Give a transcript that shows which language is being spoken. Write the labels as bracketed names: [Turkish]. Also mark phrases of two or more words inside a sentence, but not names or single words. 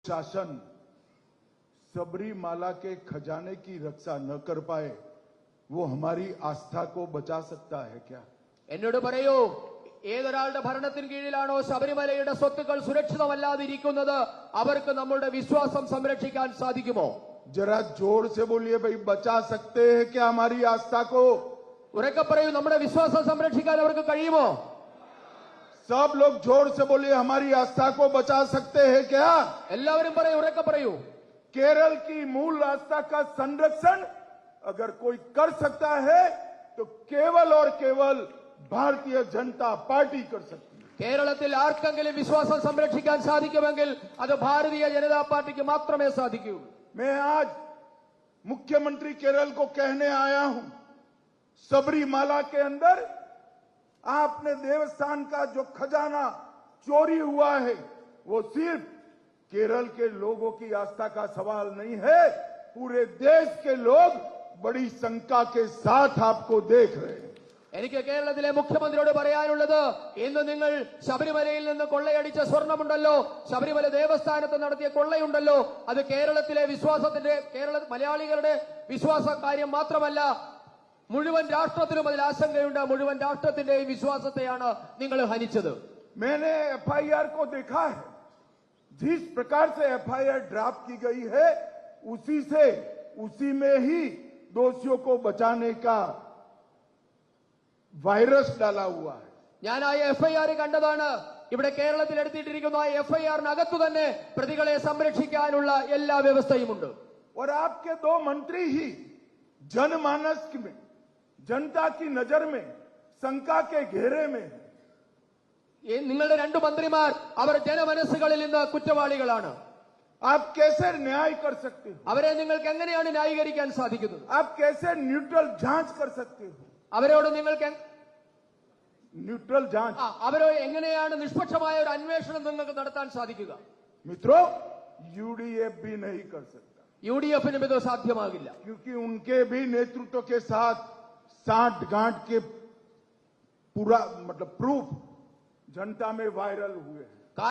[Hindi] शासन सबरीमाला के खजाने की रक्षा न कर पाए वो हमारी आस्था को बचा सकता है क्या? [Malayalam] എന്നോട് പറയൂ, ഏതൊരാളുടെ ഭരണത്തിന് കീഴിലാണോ ശബരിമലയുടെ സ്വത്തുക്കൾ സുരക്ഷിതമല്ലാതിരിക്കുന്നത് അവർക്ക് നമ്മുടെ വിശ്വാസം സംരക്ഷിക്കാൻ സാധിക്കുമോ? [Hindi] जरा जोर से बोलिए भाई, बचा सकते हैं क्या हमारी आस्था को? [Malayalam] ഉറക്കെ പറയൂ, നമ്മുടെ വിശ്വാസം സംരക്ഷിക്കാൻ അവർക്ക് കഴിയുമോ? [Hindi] सब लोग जोर से बोलिए, हमारी आस्था को बचा सकते हैं क्या? [Malayalam] എല്ലാവരും പറയൂ, ഉറക്കെ പറയൂ. [Hindi] केरल की मूल आस्था का संरक्षण अगर कोई कर सकता है तो केवल और केवल भारतीय जनता पार्टी कर सकती है. [Malayalam] കേരളത്തിൽ ആർക്കെങ്കിലും വിശ്വാസം സംരക്ഷിക്കാൻ സാധിക്കുമെങ്കിൽ അത് ഭാരതീയ ജനതാ പാർട്ടിക്ക് മാത്രമേ സാധിക്കൂ. [Hindi] मैं आज मुख्यमंत्री केरल को कहने आया हूं, सबरीमाला के अंदर आपने देवस्थान का जो खजाना चोरी हुआ है वो सिर्फ केरल के लोगों की आस्था का सवाल नहीं है, पूरे देश के लोग बड़ी शंका के साथ आपको देख रहे हैं. [Malayalam] എനിക്ക് കേരളത്തിലെ മുഖ്യമന്ത്രിയോട് പറയാനുള്ളത്, ഇന്ന് നിങ്ങൾ ശബരിമലയിൽ നിന്ന് കൊള്ളയടിച്ച സ്വർണമുണ്ടല്ലോ, ശബരിമല ദേവസ്ഥാനത്ത് നടത്തിയ കൊള്ളയുണ്ടല്ലോ, അത് കേരളത്തിലെ വിശ്വാസത്തിന്റെ മലയാളികളുടെ വിശ്വാസ കാര്യം മാത്രമല്ല, മുഴുവൻ രാഷ്ട്രത്തിനും അതിൽ ആശങ്കയുണ്ട്. മുഴുവൻ രാഷ്ട്രത്തിന്റെയും വിശ്വാസത്തെയാണ് നിങ്ങൾ ഹനിച്ചത്. [Hindi] मैंने एफआईआर को देखा है, जिस प्रकार से एफआईआर ड्राफ्ट की गई है उसी में ही दोषियों को बचाने का वायरस डाला हुआ है. [Malayalam] ഞാൻ ആ എഫ്ഐആർ കണ്ടതാണ്. ഇവിടെ കേരളത്തിൽ എടുത്തിട്ടിരിക്കുന്ന ആ എഫ്ഐആറിനകത്തു തന്നെ പ്രതികളെ സംരക്ഷിക്കാനുള്ള എല്ലാ വ്യവസ്ഥയുമുണ്ട്. [Hindi] और आपके दो मंत्री ही जनमानस में, जनता की नजर में शंका के घेरे में है. [Malayalam] നിങ്ങളുടെ രണ്ടു മന്ത്രിമാർ അവർ ജനമനസ്സുകളിൽ നിന്ന് കുറ്റവാളികളാണ്. [Hindi] आप कैसे न्याय कर सकते हो? [Malayalam] അവരെ നിങ്ങൾക്ക് എങ്ങനെയാണ് ന്യായീകരിക്കാൻ സാധിക്കുന്നത്? [Hindi] आप कैसे न्यूट्रल जांच कर सकते हो? [Malayalam] അവരോട് നിങ്ങൾക്ക് [Hindi] न्यूट्रल जांच [Malayalam] അവരോ എങ്ങനെയാണ് നിഷ്പക്ഷമായ ഒരു അന്വേഷണം നിങ്ങൾക്ക് നടത്താൻ സാധിക്കുക? [Hindi] मित्रों, यूडीएफ भी नहीं कर सकता. [Malayalam] യുഡിഎഫിനും ഇത് സാധ്യമാകില്ല. [Hindi] क्योंकि उनके भी नेतृत्व के साथ साठ गांठ के पूरा प्रूफ जनता में वायरल हुए हैं.